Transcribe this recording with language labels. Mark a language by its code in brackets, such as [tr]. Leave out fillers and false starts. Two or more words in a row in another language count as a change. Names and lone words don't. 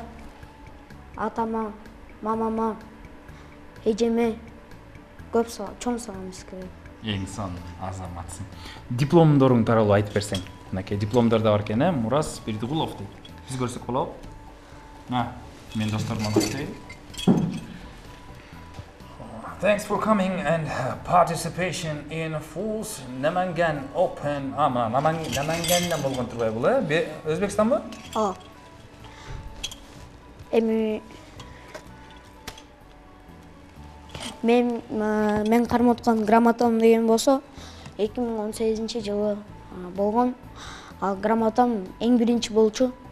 [ky] Атама, мамама, эжеме көп чоң салам эскерем. Эң сонун, азаматсың. Дипломдоруң тууралуу айтып берсең. Мынакей дипломдор да бар экен, Мурас Бердигулов дейт. Биз көрсөк болобу? Мен досторума көрсөтөйүн. [en] Thanks for coming and participation in Fools Namangan Open. [ky] Наманганден болгон турбай бул, Өзбекстанбы? Эми мен кармап аткан грамотам деген болсо 2018-жылы болгон. Ал грамотам эң биринчи болчу.